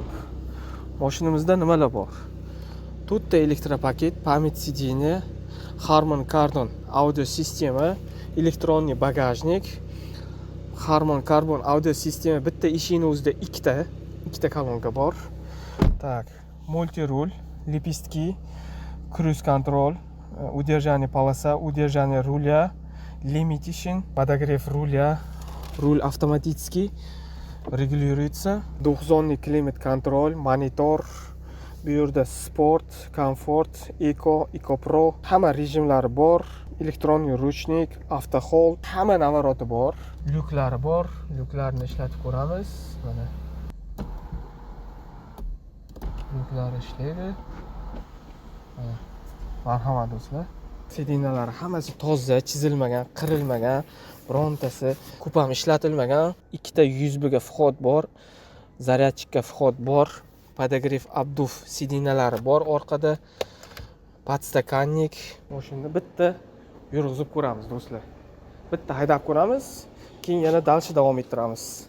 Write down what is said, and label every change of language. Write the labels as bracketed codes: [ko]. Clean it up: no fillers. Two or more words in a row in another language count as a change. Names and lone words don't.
[uz] Mashinamizda nimalar bor? To'rtta elektropaket, [ru] память сиденья, [uz] Harman Kardon audio sistema, [ru] электронный багажник, [uz] Harman Kardon audio sistema, bitta eshikning o'zida ikkita kolonka bor. [ru] Так, multirul, lipistki, [en] cruise control, [ru] удержание полоса, удержание руля, limitation, подогрев руля, руль автоматический, регулируется, двухзонный климат-контроль, монитор. [uz] Bu yerda sport, komfort, eco pro hamma rejimlari bor. [ru] Электронный ручник, [uz] avto hold, hamma navaroti bor. Lyuklari bor. Lyuklarni ishlatib ko'ramiz. Mana. Lyuklari ishlaydi. Mana. Marhamat do'stlar. Sidinalari hammasi toza, chizilmagan, qirilmagan, birontasi kupam ishlatilmagan. Ikkita USB ga vxod bor. Zaryadchikka vxod bor. [ru] Подогрев обдув [uz] sidinalari bor orqada. Podstakannik. Mashinani bitta yurg'izib ko'ramiz do'stlar. Bitta haydab ko'ramiz, keyin yana dalshi davom ettiramiz.